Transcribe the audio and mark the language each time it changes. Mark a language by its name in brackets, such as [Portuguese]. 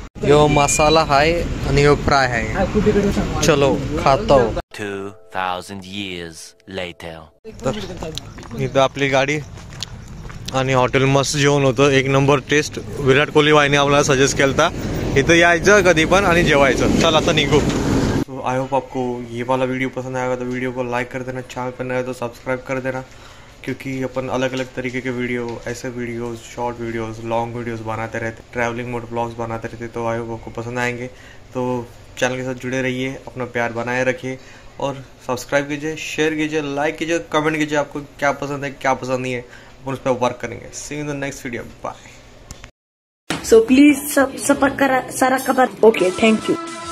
[Hindi] यो मसाला है [Marathi] आणि [Hindi] यो फ्राय है। चलो खाता हो। [English] 2,000 years later. [Marathi] तर इथं आपली गाडी आणि हॉटेल मस्त जेवण होतं, 1 नंबर टेस्ट। विराट कोहली वाहिनी आम्हाला सजेस्ट केलता इथं यायचं कधी पण आणि जेवायचं। चल आता निघू। [Hindi] आई होप आपको ये वाला वीडियो पसंद आएगा तो वीडियो को लाइक कर देना, चैनल पर नया तो सब्सक्राइब कर देना, क्योंकि अपन अलग अलग तरीके के वीडियो, ऐसे videos, short videos, long videos बनाते रहते, ट्रैवलिंग मोड ब्लॉग्स बनाते रहते। तो आई होप आपको पसंद आएंगे, तो चैनल के साथ जुड़े रहिए, अपना प्यार बनाए रखिए और सब्सक्राइब कीजिए, शेयर कीजिए, लाइक कीजिए, कमेंट कीजिए आपको क्या पसंद है क्या पसंद नहीं है, अपन उस पर वर्क करेंगे। [English] See you in the next video, bye. So please support [Marathi] करा सारा खबर। [English] Okay, thank you.